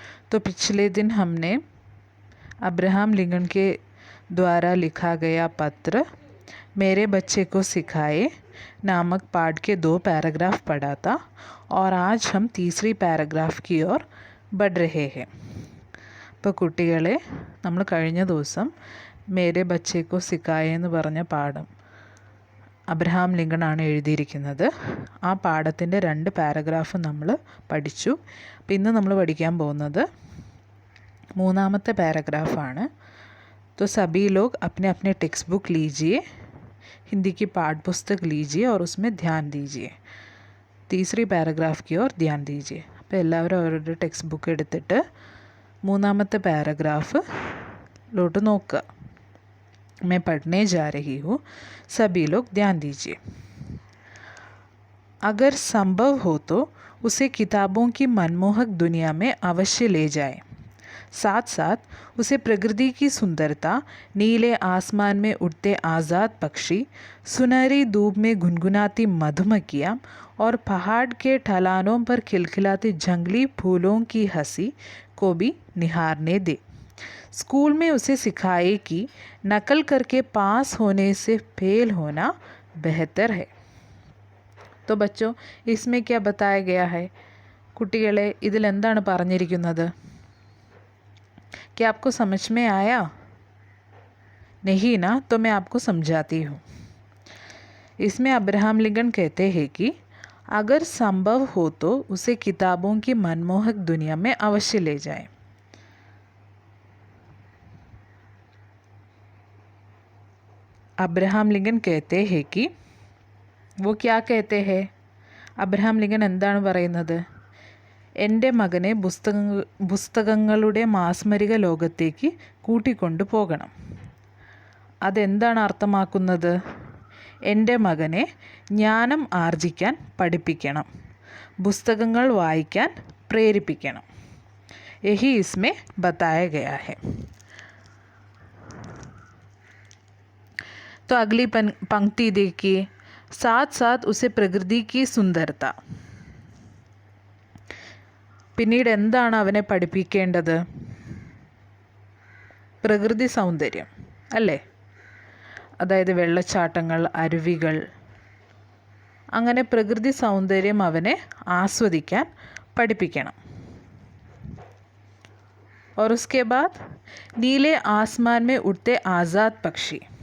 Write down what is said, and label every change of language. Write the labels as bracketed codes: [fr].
[hi] तो पिछले दिन हमने अब्राहम लिंकन के द्वारा लिखा गया पत्र मेरे बच्चे को सिखाए नामक पाठ के 2 पैराग्राफ पढ़ा था और आज हम तीसरी पैराग्राफ की ओर बढ़ रहे हैं. [ml] അപ്പോൾ കുട്ടികളെ, നമ്മൾ കഴിഞ്ഞ ദിവസം മേരെ ബച്ചേക്കോ സിക്കായ എന്ന് പറഞ്ഞ പാഠം അബ്രഹാം ലിങ്കൺ ആണ് എഴുതിയിരിക്കുന്നത്. ആ പാഠത്തിൻ്റെ 2 പാരഗ്രാഫ് നമ്മൾ പഠിച്ചു. അപ്പോൾ ഇന്ന് നമ്മൾ പഠിക്കാൻ പോകുന്നത് 3ാമത്തെ പാരഗ്രാഫാണ്. [hi] तो सभी लोग अपने अपने टेक्स्ट बुक लीजिए, हिंदी की पाठ पुस्तक लीजिए और उसमें ध्यान दीजिए. तीसरी पैराग्राफ की ओर ध्यान दीजिए. [ml] അപ്പോൾ എല്ലാവരും അവരുടെ ടെക്സ്റ്റ് ബുക്ക് എടുത്തിട്ട് 3ാമത്തെ പാരഗ്രാഫിലോട്ട് നോക്കുക. [hi] मैं पढ़ने जा रही हूँ, सभी लोग ध्यान दीजिए. अगर संभव हो तो उसे किताबों की मनमोहक दुनिया में अवश्य ले जाएं. साथ साथ उसे प्रकृति की सुंदरता, नीले आसमान में उड़ते आज़ाद पक्षी, सुनहरी धूप में गुनगुनाती मधुमक्खियाँ और पहाड़ के ढलानों पर खिलखिलाते जंगली फूलों की हंसी को भी निहारने दे. स्कूल में उसे सिखाए कि नकल करके पास होने से फेल होना बेहतर है. तो बच्चों, इसमें क्या बताया गया है? [ml] കുട്ടികളെ, ഇതിലെന്താണ് പറഞ്ഞിരിക്കുന്നത്? [hi] क्या आपको समझ में आया? नहीं ना? तो मैं आपको समझाती हूँ. इसमें अब्राहम लिंकन कहते हैं कि अगर संभव हो तो उसे किताबों की मनमोहक दुनिया में अवश्य ले जाएं. अब्राहम लिंकन कहते हैं कि वो क्या कहते हैं? [ml] അബ്രഹാം ലിങ്കൻ എന്താണ് പറയുന്നത്? എൻ്റെ മകനെ പുസ്തകങ്ങളുടെ മാസ്മരിക ലോകത്തേക്ക് കൂട്ടിക്കൊണ്ടു പോകണം. അതെന്താണ് അർത്ഥമാക്കുന്നത്? എൻ്റെ മകനെ ജ്ഞാനം ആർജിക്കാൻ പഠിപ്പിക്കണം, പുസ്തകങ്ങൾ വായിക്കാൻ പ്രേരിപ്പിക്കണം. [hi] യഹി ഇസ്മേ ബതായ ഗയാ ഹെ. तो अगली पंक्ति देखिए. साथ साथ उसे प्रकृति की सुंदरता. [ml] പിന്നീട് എന്താണ് അവനെ പഠിപ്പിക്കേണ്ടത്? പ്രകൃതി സൗന്ദര്യം അല്ലേ? അതായത് വെള്ളച്ചാട്ടങ്ങൾ, അരുവികൾ, അങ്ങനെ പ്രകൃതി സൗന്ദര്യം അവനെ ആസ്വദിക്കാൻ പഠിപ്പിക്കണം. [hi] और उसके बाद नीले आसमान में उड़ते आज़ाद [ml] പക്ഷി.